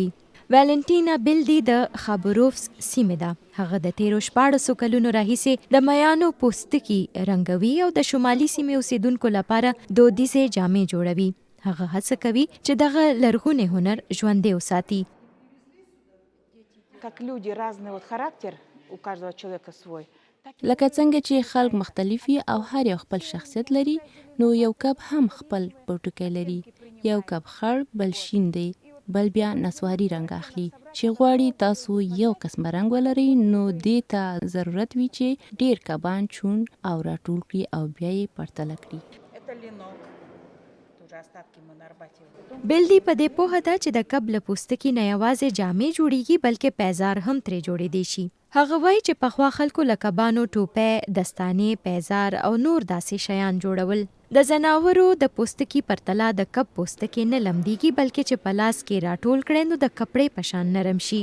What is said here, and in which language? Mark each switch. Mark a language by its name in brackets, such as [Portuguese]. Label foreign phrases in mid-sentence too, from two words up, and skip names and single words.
[Pashto] والنټینا بیلدي د خابروفسک سیمې ده. هغه د تیرو 1400 کلونو راهیسې د میانو پوستکي رنګوي او د شمالي سیمې اوسیدونکو لپاره دودیزې جامې جوړوي. هغه هڅه کوي چې دغه لرغونی هنر ژوندی وساتي. [Russian] Как люди разный вот характер, у каждого человека свой. [Pashto] لکه څنګه چې خلک مختلف وي او هر یو خپل شخصیت لري، نو یو کب هم خپل پوټکی لري. یو کب خړ، بل شین دی، بل بیا نسواري رنګ اخلي. چې غواړي تاسو یو قسم رنګ ولرئ، نو دې ته ضرورت وي چې ډیر کبان چون او راټول کړي او بیا یې پرتله کړي. [Russian] Это ленок. Тоже остатки мы на Арбате. [Pashto] بیلدي په دې پوهه ده چې د کب له پوستکي نه یوازې جامې جوړیږي بلکې پیزار هم ترې جوړېدی شي. هغه وایي چې پخوا خلکو له کبانو ټوپۍ، دستانې، پیزار او نور داسې شیان جوړول. د ځناورو د پوستکي پرتله د کب پوستکي نه لمدیږي بلکې چې په لاس کې راټول کړئ نو د کپړې په شان نرم شي.